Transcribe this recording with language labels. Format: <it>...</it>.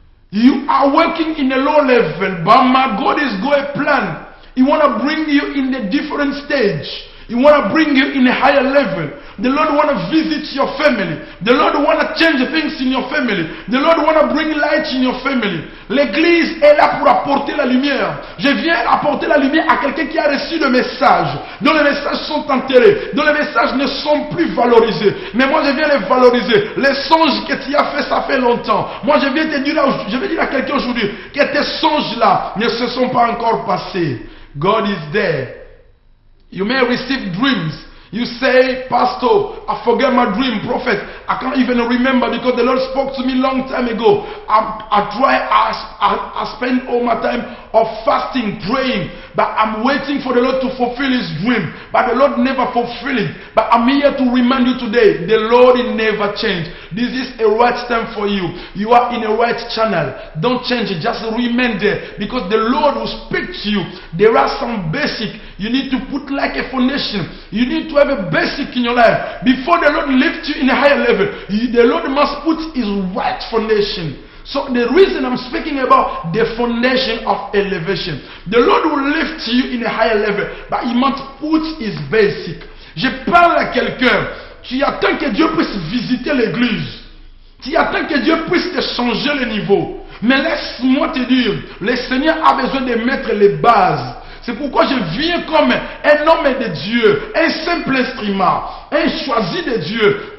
<en>You are working in a low level, but my God is got a plan. He want to bring you in a different stage. He want to bring you in a higher level. The Lord want to visit your family. The Lord want to change things in your family. The Lord want to bring light in your family.</en> <fr>L'église est là pour apporter la lumière. Je viens apporter la lumière à quelqu'un qui a reçu le message, dont les messages sont enterrés, dont les messages ne sont plus valorisés. Mais moi je viens les valoriser. Les songes que tu as fait, ça fait longtemps. Moi je viens te dire, je vais dire à quelqu'un aujourd'hui que tes songes là ne se sont pas encore passés.</fr> <en>God is there. You may receive dreams. You say, Pastor, I forget my dream, prophet. I can't even remember because the Lord spoke to me long time ago. I spend all my time of fasting, praying, but I'm waiting for the Lord to fulfill His dream. But the Lord never fulfilled it. But I'm here to remind you today, the Lord will never change. This is a right time for you. You are in a right channel. Don't change it. Just remain there because the Lord will speak to you. There are some basic. You need to put like a foundation. You need to have a basic in your life. Before the Lord lifts you in a higher level, the Lord must put His right foundation. So the reason I'm speaking about the foundation of elevation, the Lord will lift you in a higher level, but He must put His basic.</en> <fr>Je parle à quelqu'un. Tu attends que Dieu puisse visiter l'église. Tu attends que Dieu puisse te changer le niveau. Mais laisse-moi te dire, le Seigneur a besoin de mettre les bases. C'est pourquoi je viens comme un homme de Dieu, un simple instrument, un choisi de Dieu.</fr>